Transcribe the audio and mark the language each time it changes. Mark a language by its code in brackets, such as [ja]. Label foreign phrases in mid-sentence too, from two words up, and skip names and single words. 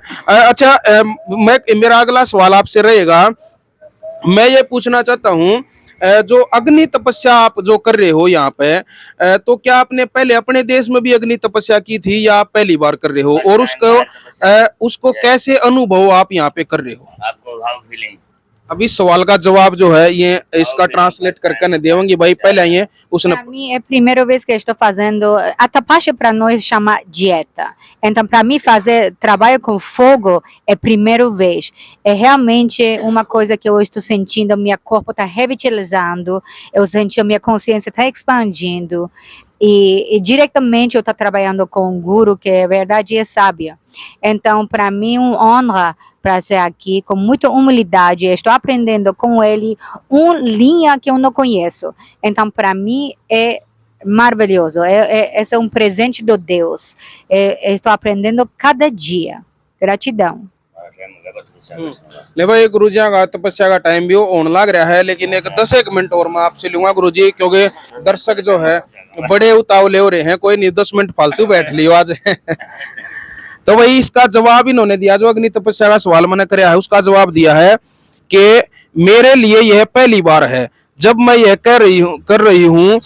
[hi] अच्छा मेरा अगला सवाल आपसे रहेगा, मैं ये पूछना चाहता हूँ जो अग्नि तपस्या आप जो कर रहे हो यहाँ पे, तो क्या आपने पहले अपने देश में भी अग्नि तपस्या की थी या आप पहली बार कर रहे हो, और उसको कैसे अनुभव आप यहाँ पे कर रहे हो? आपको [en] how feeling? [hi] अभी सवाल का जवाब जो है ये इसका ट्रांसलेट करके न देवांगी भाई। पहले ये उसने [pt] Para mim é a primeira vez que eu estou fazendo. A tapacha para nós chama dieta. Então, para mim fazer trabalho com fogo é a primeira vez. É realmente uma coisa que eu estou sentindo, meu corpo está revitalizando, eu senti a minha consciência está expandindo. E diretamente eu estou trabalhando com um guru que é verdade e é sábia. Então, para mim, uma honra para ser aqui, com muita humildade. Eu estou aprendendo com ele uma linha que eu não conheço. Então, para mim, é maravilhoso. Esse é um presente de Deus. Eu estou aprendendo cada dia. Gratidão. [hi] ले भाई गुरुजी का तपस्या का टाइम भी होने लग रहा है, लेकिन एक 10 मिनट और मैं आपसे लूंगा गुरुजी, क्योंकि दर्शक जो है बड़े उतावले हो रहे हैं। कोई नहीं, 10 मिनट फालतू बैठ लियो आज। तो भाई इसका जवाब इन्होंने दिया, जो अग्नि तपस्या का सवाल मैंने कराया है उसका जवाब दिया है कि मेरे लिए यह पहली बार है जब मैं यह कर रही हूँ।